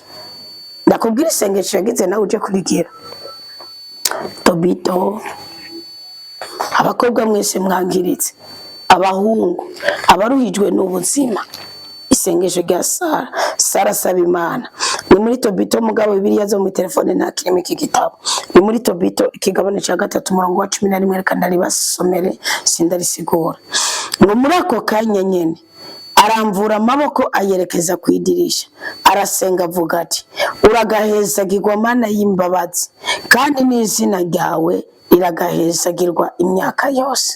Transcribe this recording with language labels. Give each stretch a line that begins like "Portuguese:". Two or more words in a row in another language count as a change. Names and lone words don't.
Rundi: Ndakubwira isengesho yagize nawe uje kurigira. Tobito, abakobwa mwese mwangiritse, abahungu abaruhijwe n'ubuzima, isengesho rya Sara. Sara saba Imana. Ni muri Tobito mugabo Bibiliya zo mu telefone nta kirimo iki gitabo. Ni muri Tobito ikigabane cya 3 umurongo wa 11 reka ndalibasomere sindarisigura. Ngo muri ako kanya nyene aramvura amaboko ayerekeza ku idirisha, arasenga avuga ati uragahezagirwa Mana y'imbabazi, kandi n'izina ryawe riragahezagirwa imyaka yose.